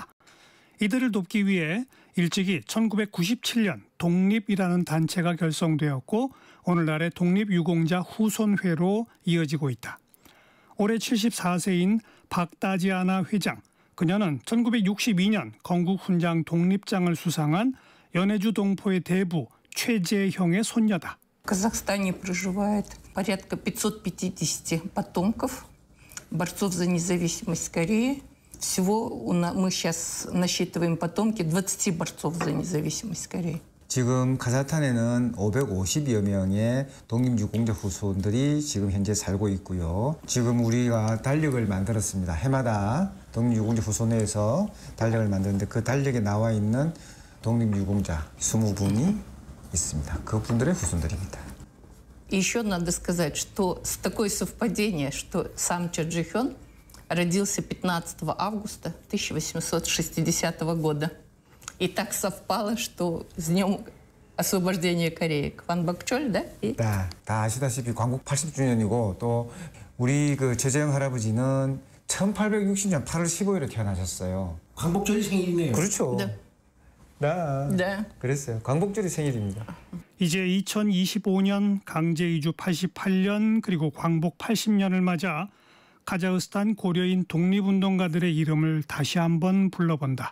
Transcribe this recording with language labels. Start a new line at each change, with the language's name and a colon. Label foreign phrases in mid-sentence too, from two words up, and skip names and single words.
Korean: 이들을 돕기 위해 일찍이 1997년 독립이라는 단체가 결성되었고 오늘날의 독립유공자 후손회로 이어지고 있다. 올해 74세인 박다지아나 회장. 그녀는 1962년 건국훈장 독립장을 수상한 연해주 동포의 대부 최재형의 손녀다.
Russian: В Казахстане проживает порядка 550 потомков борцов за независимость Кореи. Всего мы сейчас насчитываем потомки 20 борцов за независимость Кореи.
Korean: 지금 카자흐스탄에는 550여 명의 독립유공자 후손들이 지금 현재 살고 있고요. 지금 우리가 달력을 만들었습니다. 해마다 독립유공자 후손회에서 달력을 만드는데 그 달력에 나와 있는 독립유공자 20분이 있습니다. 그분들의 후손들입니다.
Russian: Еще надо сказать, что такое совпадение, что сам Чо Джи Хён родился 15 августа 1860 года. И так совпало, что с днем освобождения Кореи. Кван Бакчоль, да?
Korean: 네, 다 아시다시피 광복 80주년이고 또 우리 그 최재형 할아버지는 1860년 8월 15일에 태어나셨어요. 광복절이 생일이네요. 그렇죠. 네. 네. 그랬어요. 광복절이 생일입니다. 이제 2025년 강제 이주 88년 그리고 광복 80년을 맞아 카자흐스탄 고려인 독립운동가들의 이름을 다시 한번 불러본다.